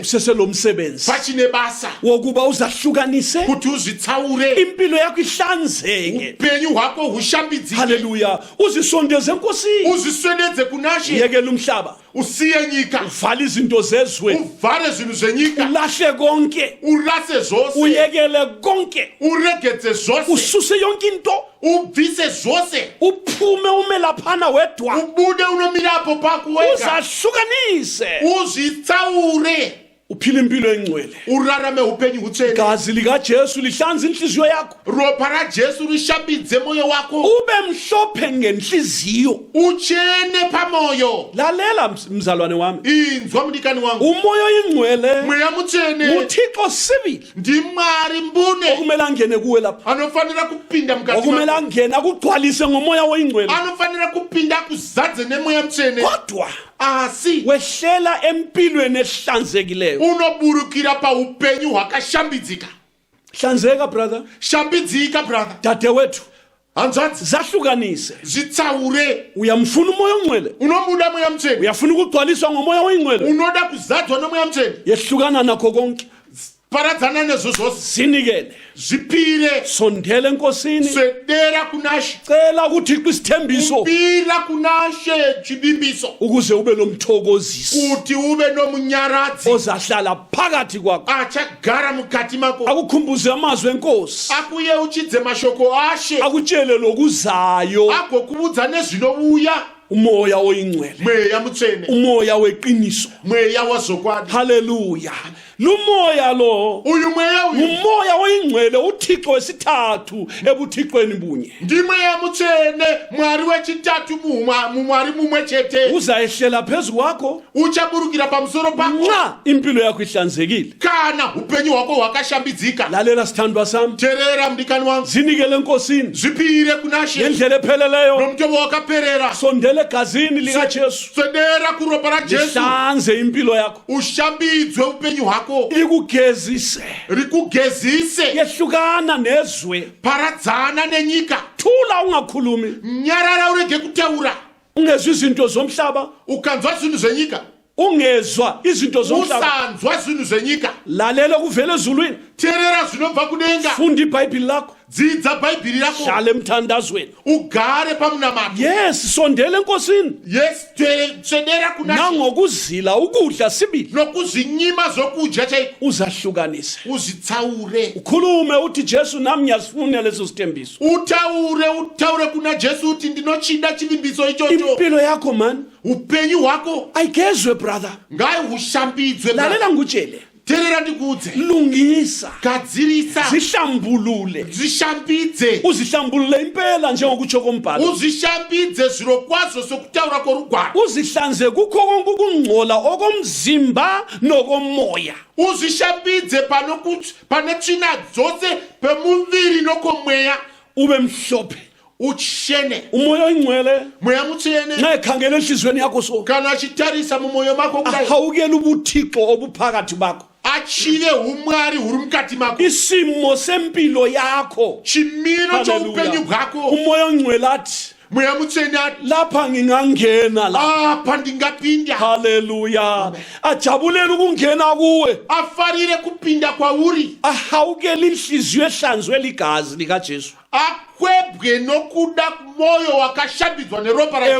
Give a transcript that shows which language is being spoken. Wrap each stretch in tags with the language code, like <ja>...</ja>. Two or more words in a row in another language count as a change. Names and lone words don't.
<nd>useselo msebenzi</nd> <sn>pachine basa</sn> <nd>wokuba uzahlukanise</nd> <sn>kuti uzvitsaure</sn> <nd>impilo yakho ihlanzeke</nd> <sn>upenyu hwako hushambidzike</sn> <nd>haleluya uzisondeze enkosini</nd> <sn>uzviswededze kunashe</sn> <nd>yekela umhlaba</nd> <sn>usiye nyika</sn> <nd>uvale izinto zezwe</nd> <sn>uvhare zvinhu zvenyika</sn> <nd>ulahle konke</nd> <sn>urase zvose</sn> <nd>uyekele konke</nd> <sn>uregedze zvose</sn> <nd>ususe yonke into</nd> <sn>ubvise zvose</sn> <nd>uphume ume laphana wedwa</nd> <sn>ubude unomirapo pako wega</sn> <nd>uzahlukanise</nd> <sn>uzvitsaure</sn> <nd>uphile impilo engcwele</nd> <sn>urarame upenyu hutsvene</sn> <nd>igazi likajesu lihlanza inhliziyo yakho</nd> <sn>ropa rajesu rishambidze moyo wako</sn> <nd>ube mhlophe ngenhliziyo</nd> <sn>uchene pamoyo.</sn> <nd>lalela mzalwane wami</nd> <sn>Inzwa mdikani wangu,</sn> <nd>umoya oyingcwele</nd> <sn>mweya mutsvene</sn> <nd>uthixo sibili</nd> <sn>ndimwari mbune</sn> <nd>okumele angene kuwe lapha</nd> <sn>anofanira kupinda mukati</sn> <nd>okumele</nd> <sn>mako,</sn> <nd>angene akugcwalise ngomoya oyingcwele</nd> <sn>anofanira kupinda kuzadze nemweya mutsvene,</sn> <nd>kodwa</nd> <sn>asi</sn> <nd>wehlela empilweni ehlanzekileyo</nd> <sn>unoburukira paupenyu hwakashambidzika.</sn> <nd>hlanzeka brother</nd> <sn>Shambidzika brother,</sn> <nd>dadewethu</nd> <sn>hanzvadzi</sn> <nd>zahlukanise</nd> <sn>zvitsaure.</sn> <nd>uyamfuna umoya ongcwele</nd> <sn>Unomuda mweya mutsvene,</sn> <nd>uyafuna ukugcwaliswa ngomoya oyingcwele</nd> <sn>unoda kuzadzwa nomweya mutsvene,</sn> <nd>yehlukana nakho konke</nd> <sn>paradzana nezvo zvose,</sn> <nd>zinikele</nd> <sn>zvipire</sn> <nd>sondela enkosini</nd> <sn>swedera kunashe,</sn> <nd>cela kuthixo isithembiso</nd> <sn>pira kunashe chivimbiso,</sn> <nd>ukuze ube lomthokozisi</nd> <sn>kuti uve nomunyaradzi</sn> <nd>ozahlala phakathi kwakho</nd> <sn>achagara mukati mako,</sn> <nd>akukhumbuze amazwi enkosi</nd> <sn>akuyeuchidze mashoko ashe,</sn> <nd>akutshele lokuzayo</nd> <sn>agokuudza nezvinouya.</sn> <nd>umoya oyingcwele</nd> <sn>Mweya mutsvene,</sn> <nd>umoya weqiniso</nd> <sn>mweya wazokwadi.</sn> <nd>haleluya lumoya lo</nd> <sn>Uyu mweya uyu</sn> <nd>umoya oyingcwele uthixo wesithathu ebuthixweni bunye</nd> <sn>ndi mweya mutsvene, mwari wechitatu mumwari mumwe chete,</sn> <nd>uzayehlela phezu kwakho</nd> <sn>uchaburukira pamusoro pako</sn> <nd>nxa impilo yakho ihlanzekile</nd> <sn>kana upenyu hwako hwakashambidzika.</sn> <nd>lalela sithandwa sami</nd> <sn>Teerera mdikani wangu,</sn> <nd>zinikele enkosini</nd> <sn>zvipire kunashe</sn> <nd>ngendlela epheleleyo</nd> <sn>nomutemo wakaperera,</sn> <nd>sondela egazini likajesu</nd> <sn>swedera kuropa rajesu,</sn> <nd>lihlanze impilo yakho</nd> <sn>ushambidzwe upenyu hwako,</sn> <nd>likugezise</nd> <sn>rikugezise,</sn> <nd>yehlukana nezwe</nd> <sn>paradzana nenyika,</sn> <nd>thula ungakhulumi</nd> <sn>nyarara urege kutaura.</sn> <nd>ungezwa izinto zomhlaba</nd> <sn>Ukanzwa zvinhu zvenyika,</sn> <nd>ungezwa izinto zomhlaba</nd> <sn>usanzwa zvinhu zvenyika,</sn> <nd>lalela kuvela ezulwini</nd> <sn>teerera zvinobva kudenga,</sn> <nd>funda ibhayibhili lakho</nd> <sn>dzidza bhaibhiri rako,</sn> <nd>hlala emthandazweni</nd> <sn>ugare pamunamato.</sn> <nd>yes sondela enkosini</nd> <sn>Yes, swedera kunashe</sn> <nd>nangokuzila ukudla sibili</nd> <sn>nokuzvinyima zvokudya chaiko,</sn> <nd>uzahlukanise</nd> <sn>uzvitsaure,</sn> <nd>ukhulume uthi jesu nami ngiyasifuna leso sithembiso</nd> <sn>utaure kuna jesu uti ndinochida chivimbiso ichocho.</sn> <nd>impilo yakho mani</nd> <sn>Upenyu hwako</sn> <nd>ayigezwe brother</nd> <sn>ngahushambidzwe.</sn> <nd>lalela ngutshele</nd> <sn>Teerera ndikuudze,</sn> <nd>lungisa</nd> <sn>gadzirisa,</sn> <nd>zihlambulule</nd> <sn>zvishambidze,</sn> <nd>uzihlambulule impela njengokutsho kombhalo</nd> <sn>uzvishambidze zviro kwazvo sokutaura kworugwaro,</sn> <nd>uzihlanze kukho konke ukungcola okomzimba nokomoya</nd> <sn>uzvishambidze pane tsvina dzose pemuviri nokomweya,</sn> <nd>ube mhlophe</nd> <sn>uchene.</sn> <nd>umoya oyingcwele</nd> <sn>Mweya mutsvene</sn> <nd>nxa ekhangela enhliziyweni yakho so</nd> <sn>kana achitarisa mumwoyo mako kudai,</sn> <nd>ahawukela ubuthixo obuphakathi bakho</nd> <sn>achive umwari huri mukati mako,</sn> <nd>isimo sempilo yakho</nd> <sn>chimiro choupenyu hwako.</sn> <nd>umoya ongcwele athi</nd> <sn>Mweya mutsvene ati</sn> <nd>lapha ngingangena la</nd> <sn>apa ndingapinda,</sn> <nd>haleluya ajabulela ukungena kuwe</nd> <sn>afarire kupinda kwauri,</sn> <nd>ahawukela inhliziyo ehlanzwe ligazi likajesu</nd> <sn>akwebwe nokuda moyo wakashambidzwa neropa rajesu,</sn>